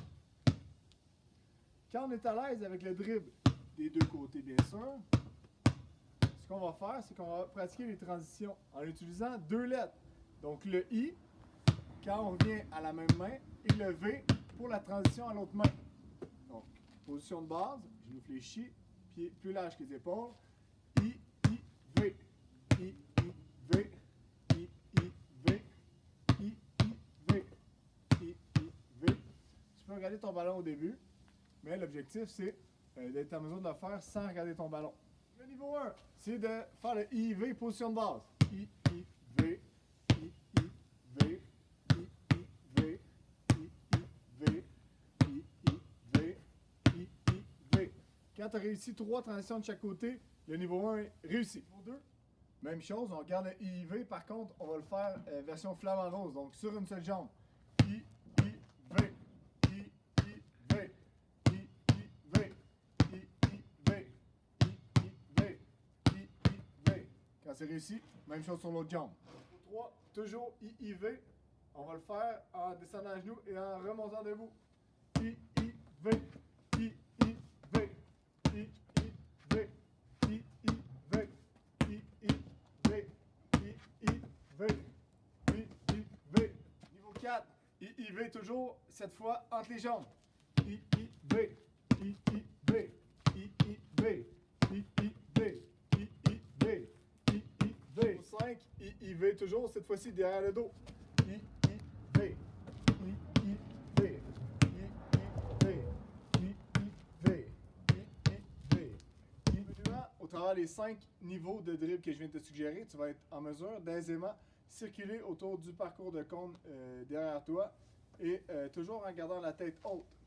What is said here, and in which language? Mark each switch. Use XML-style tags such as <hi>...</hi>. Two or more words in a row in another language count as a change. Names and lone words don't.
<fr>Quand on est à l'aise avec le dribble des deux côtés, bien sûr, ce qu'on va faire, c'est qu'on va pratiquer les transitions en utilisant 2 lettres. Donc le I, quand on revient à la même main, et le V pour la transition à l'autre main. Donc, position de base, genoux fléchis, pieds plus larges que les épaules. I, V. I, V. I, V. I, V. I, V. Tu peux regarder ton ballon au début, mais l'objectif, c'est d'être en mesure de le faire sans regarder ton ballon. Le niveau 1, c'est de faire le IV, position de base. I, V. I, V. I, V. I, V. I, V. I, V. Quand tu as réussi 3 transitions de chaque côté, le niveau 1 est réussi. Niveau 2, même chose, on regarde le IV, par contre, on va le faire version flamant rose, donc sur une seule jambe. I, V. I, V. I, V. I, V. I, V. I, V. Quand c'est réussi, même chose sur l'autre jambe. Niveau 3, toujours IV, on va le faire en descendant à genoux et en remontant debout. I, V. I, V. I, V. I, V. I, V. I, V. I, V. Niveau 4, IV toujours, cette fois entre les jambes. I, V. I, V. I, V. I, V. I, V. I, V. 5, IV toujours, cette fois-ci derrière le dos. I, V. I, V. I, V. I, V. Au travers des 5 niveaux de dribble que je viens de te suggérer, tu vas être en mesure d'aisément circuler autour du parcours de cône derrière toi et toujours en gardant la tête haute.</fr>